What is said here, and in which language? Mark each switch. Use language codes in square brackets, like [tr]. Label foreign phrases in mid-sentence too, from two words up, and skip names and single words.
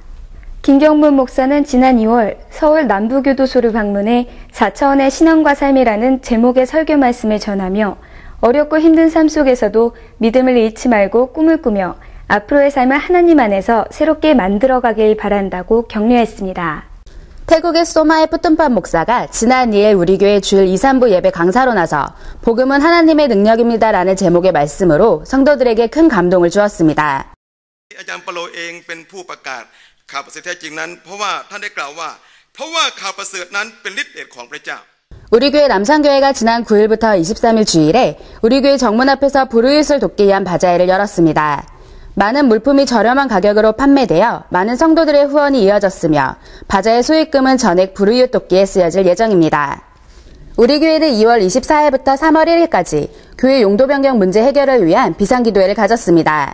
[ko] 김경문 목사는 지난 2월 서울 남부교도소를 방문해 4차원의 신앙과 삶이라는 제목의 설교 말씀을 전하며 어렵고 힘든 삶 속에서도 믿음을 잃지 말고 꿈을 꾸며 앞으로의 삶을 하나님 안에서 새롭게 만들어가길 바란다고 격려했습니다. 태국의 소마의 푸tun판 목사가 지난 2일 우리 교회 주일 2, 3부 예배 강사로 나서 복음은 하나님의 능력입니다 라는 제목의 말씀으로 성도들에게 큰 감동을 주었습니다. [th] อาจารย์เปาโลเองเป็นผู้ประกาศข่าวประเสริฐแท้จริงนั้นเพราะว่าท่านได้กล่าวว่าเพราะว่าข่าวประเสริฐนั้นเป็นฤทธิ์เดชของพระเจ้า [ko] 우리 교회 남산교회가 지난 9일부터 23일 주일에 우리 교회 정문 앞에서 불우이웃을 돕기 위한 바자회를 열었습니다. 많은 물품이 저렴한 가격으로 판매되어 많은 성도들의 후원이 이어졌으며 바자회 수익금은 전액 불우이웃 돕기에 쓰여질 예정입니다. 우리 교회는 2월 24일부터 3월 1일까지 교회 용도 변경 문제 해결을 위한 비상기도회를 가졌습니다.